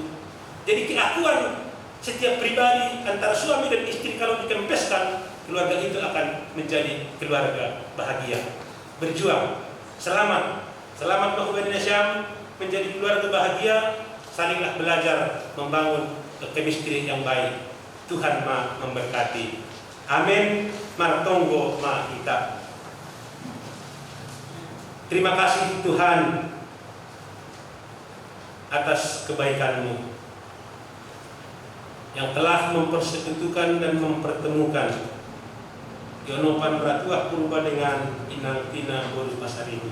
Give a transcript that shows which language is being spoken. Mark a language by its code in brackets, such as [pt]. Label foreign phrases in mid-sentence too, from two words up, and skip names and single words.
[id] Jadi keakuan setiap pribadi antara suami dan istri kalau dikempeskan, keluarga itu akan menjadi keluarga bahagia. Berjuang. Selamat Mahubani Nasyam menjadi keluarga bahagia. Salinglah belajar membangun chemistry yang baik. Tuhan memberkati. Amin. [bts] Martonggo ma kita. [id] Terima kasih Tuhan atas kebaikan-Mu yang telah mempersekutukan dan mempertemukan Yonopan Ratuah Purba dengan Inang Tina Boru Pasaribu.